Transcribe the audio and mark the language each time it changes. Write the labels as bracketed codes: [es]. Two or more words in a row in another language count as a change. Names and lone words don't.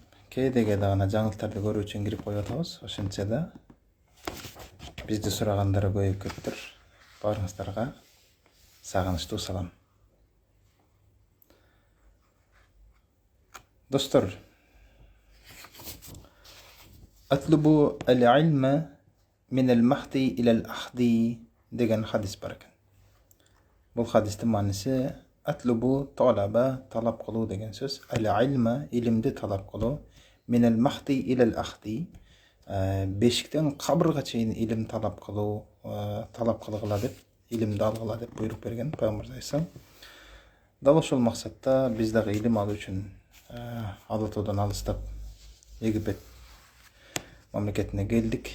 [ky] Кээде гана жаңылыктарды көрүү үчүн кирип коюп атабыз. Ошентсе да бизди сурагандар көбөйүп кетиптир. Баарыңыздарга сагынычтуу салам. [ar] Достор, اطلبوا العلم من المهد إلى اللحد [ky] деген хадис бар экен. Бул хадистин мааниси [ar] اطلبوا طلب, [ky] талап кылуу деген сөз. Ал-илма илимди талап кылуу, [ar] من المهد إلى اللحد [ky] бешиктен кабырга чейин илим талап кылуу, талап кылгыла деп, илимди алгыла деп буйрук берген Пайгамбар саллаллаху. Дал ошол максатта биз дагы илим алуу үчүн Алатоодон алыстап Египет мамлекетине келдик.